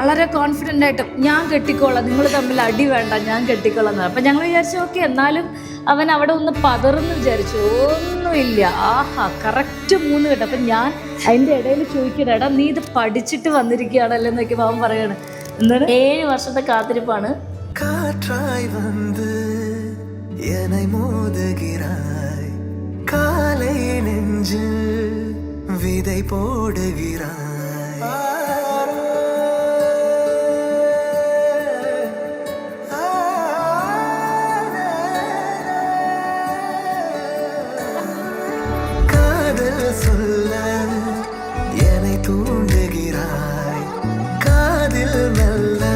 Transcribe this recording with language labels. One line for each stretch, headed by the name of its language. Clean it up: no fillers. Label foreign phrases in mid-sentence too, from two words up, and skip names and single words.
Malayalam: വളരെ കോൺഫിഡൻ്റ് ആയിട്ട് ഞാൻ കെട്ടിക്കോളാം, നിങ്ങൾ തമ്മിൽ അടി വേണ്ട, ഞാൻ കെട്ടിക്കോളാം എന്ന്. അപ്പം ഞങ്ങൾ വിചാരിച്ചു ഓക്കെ, എന്നാലും അവൻ അവിടെ ഒന്ന് പതർന്ന് വിചാരിച്ചു. ഒന്നുമില്ല, ആഹാ കറക്റ്റ് 3 കെട്ട്. അപ്പം ഞാൻ അതിൻ്റെ ഇടയിൽ ചോദിക്കണം, എടാ നീ ഇത് പഠിച്ചിട്ട് വന്നിരിക്കുകയാണല്ലോ എന്നൊക്കെ അവൻ പറയാണ്. എന്താണ് 7 വർഷത്തെ കാത്തിരിപ്പാണ്.
Tamil: காற்றாய் வந்து என்னை மோதுகிறாய், காலை நெஞ்சில் விதை போடுகிறாய். காதல் சொல்ல என்னை தூண்டுகிறாய், காதில் மெல்ல